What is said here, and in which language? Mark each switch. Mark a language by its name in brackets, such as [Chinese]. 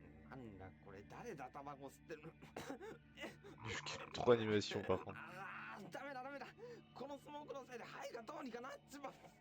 [Japanese] なんだこれ、誰だタバコ吸ってるの。 [French] Je kiffe trop l'animation par contre. [Japanese] ダメだダメだ。このスモークのせいで肺がどうにかなっちまう。